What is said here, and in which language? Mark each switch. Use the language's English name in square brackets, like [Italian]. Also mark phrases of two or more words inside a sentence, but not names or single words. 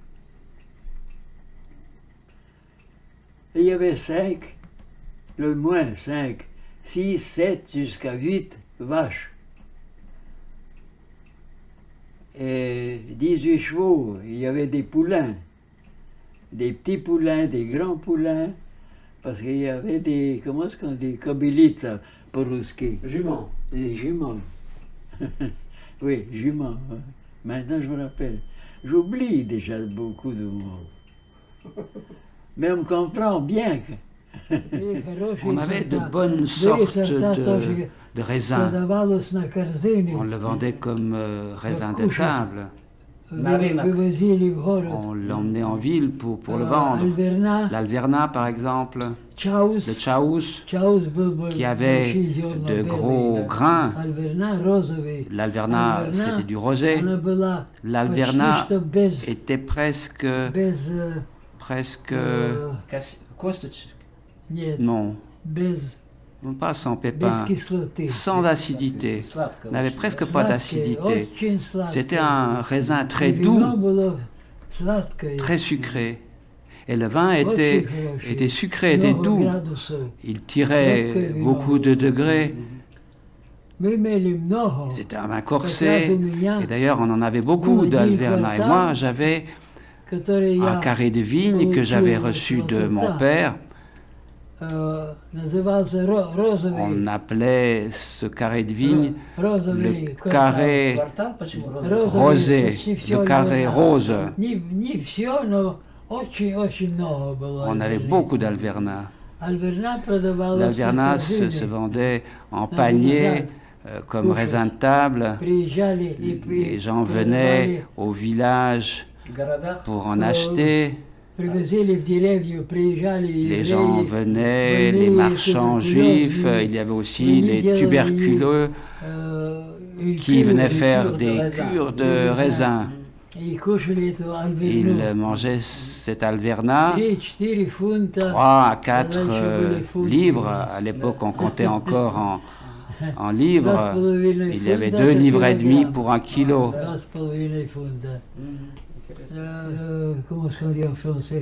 [French] Et il y avait 5, le moins 5, 6, 7 jusqu'à 8 vaches. Et 18 chevaux, il y avait des poulains, des petits poulains, des grands poulains, parce qu'il y avait des, comment est-ce qu'on dit, [Russian] кобылица по-русски, [French] Jument. des juments. Oui, juments. Ouais. Maintenant je me rappelle. J'oublie déjà beaucoup de mots. Mais on comprend bien que On avait de bonnes sortes de raisins. [Russian] Продавалось на корзине. [French] On le vendait comme raisin de table. [Russian] Вывозили в город. [French] On l'emmenait en ville pour le vendre. [Russian] Альверна, [French] L'Alverna, par exemple, [Russian] Чаус. [French] le Chaus, [Russian] Чаус был [French] qui avait de gros grains. [Russian] Альверна розовый. [French] L'Alverna, Alverna, c'était du rosé. [Russian] Она была [French] L'Alverna [Russian] почти что без, [French] était presque, [Russian] Косточек. нет, [French] non, [Russian] без, [French] pas sans [Russian] без [French] pépins, [Russian] кислоты. [French] sans acidité. [Russian] Сладкое. [French] N'avait [Russian] очень. [French] presque pas [Russian] Сладкое, [French] d'acidité. [Russian] очень сладкое. [French] C'était un raisin très [Russian] И вино [French] doux, [Russian] было сладкое. [French] très sucré. Et le vin [Russian] Очень [French] était [Russian] хорошее. [French] sucré, était [Russian] Много [French] doux. [Russian] градусов. [French] Il tirait beaucoup de degrés. [Russian] Мы имели много. [French] C'était un vin [Russian] Как раз [French] corsé. [Russian] у меня, [French] Et d'ailleurs, on en avait beaucoup d'Alverna. Et moi, j'avais [Russian] который [French] un [Russian] я [French] carré de vigne que j'avais reçu de mon père. [Russian] назывался [French] On [Russian] розовый. [French] appelait ce carré de vigne [Russian] Розовый [French] le [Russian] квартал. [French] carré [Russian] Квартал, почему? Розовый, [French] rosé, [Russian] почти всё le carré Альверна. [French] rose. [Russian] Не все, но очень много было. [French] On avait [Russian] Альверны. [French] beaucoup d'Alverna. [Russian] Альверна продавалась [French] L'Alverna [Russian] на корзине. [French] se vendait en panier comme raisin de table. [Russian] Приезжали и [French] Les gens venaient au village [Russian] В городах [French] pour en acheter. [Russian] привозили в деревню, приезжали [French] Les [Russian] евреи, [French] gens venaient, les [Russian] больные [French] marchands juifs, il y avait aussi les tuberculeux une qui cure, venaient une faire cure des raisin. cures de raisin. [Russian] И кушали эту [French] Ils [Russian] альверну. [French] mangeaient cet Alverna [Russian] 3-4 фунта. [French] 3 à 4 livres. À l'époque, on comptait encore en livres. Il y avait 2 livres et demi pour 1 kilo. [Russian] 2,5 фунта. [French] Comment est-ce qu'on dit en français?